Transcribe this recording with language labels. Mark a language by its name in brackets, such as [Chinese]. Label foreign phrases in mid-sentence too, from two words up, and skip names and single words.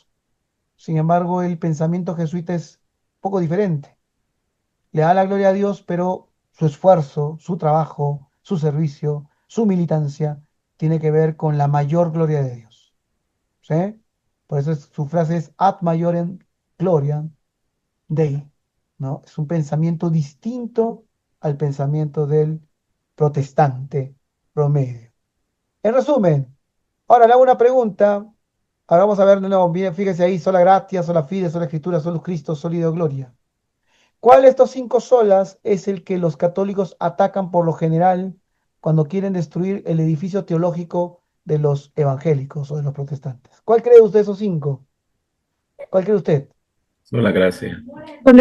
[Spanish] Sin embargo, el pensamiento jesuita es un poco diferente. Le da la gloria a Dios, pero su esfuerzo, su trabajo, su servicio, su militancia tiene que ver con la mayor gloria de Dios. ¿Sí? Por eso su frase es [Latin] ad maiorem gloriam Dei, [Spanish] ¿no? Es un pensamiento distinto al pensamiento del protestante promedio. En resumen, ahora le hago una pregunta. Ahora vamos a ver de nuevo, bien, fíjese ahí, [Latin] sola gratia, sola fide, sola escritura, solus Cristo, soli Deo gloria. [Spanish] ¿Cuál de estos 5 solas es el que los católicos atacan por lo general cuando quieren destruir el edificio teológico de los evangélicos o de los protestantes? ¿Cuál cree usted de esos 5? ¿Cuál cree usted? Sola gracia, Sola,